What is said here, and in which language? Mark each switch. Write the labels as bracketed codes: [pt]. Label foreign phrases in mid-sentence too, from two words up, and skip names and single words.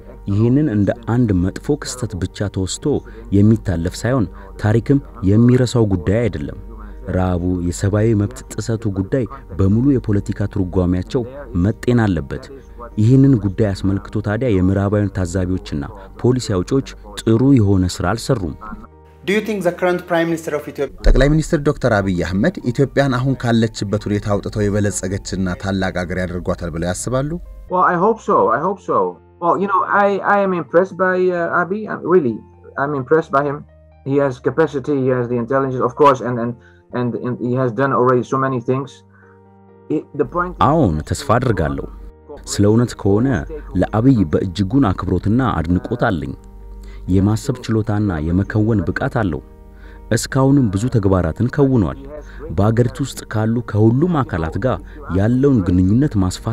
[am] ይህንን እንደ አንድ መጥፎ ክስተት ብቻ ተወስቶ የሚታለፍ ሳይሆን ታሪክም የሚረሳው ጉዳይ አይደለም። ራቡ የሰብአዊ መብት ጥሰቱ ጉዳይ በሙሉ የፖለቲካ ትርጓሜያቸው መጤን አለበት። ይህንን ጉዳይ አስመልክቶ ታዲያ የምዕራባውያን ታዛቢዎችና ፖሊሲ አውጪዎች ጥሩ የሆነ ስራ አልሰሩም። [en] Do you think the current Prime Minister of Ethiopia [am] ጠቅላይ ሚኒስትር ዶክተር አብይ አህመድ ኢትዮጵያን አሁን ካለችበት ሁኔታ አውጥተው የበለጸገችና ታላቅ ሀገር ያደርጓታል ብለው ያስባሉ? [en] Well, I hope so. Well, you know, I am impressed by Abiy. Really, I'm impressed by him. He has capacity, he has the intelligence, of course, and he has done already so many things. The point [am] አሁን ተስፋ አድርጋለሁ። ስለ እውነት ከሆነ ለአብይ በእጅጉን አክብሮትና አድንቆት አለኝ። የማሰብ ችሎታና የመከወን ብቃት አለው። እስካሁንም ብዙ ተግባራትን ከውኗል። በአገሪቱ ውስጥ ካሉ ከሁሉም አካላት ጋር ያለውን ግንኙነት ማስፋት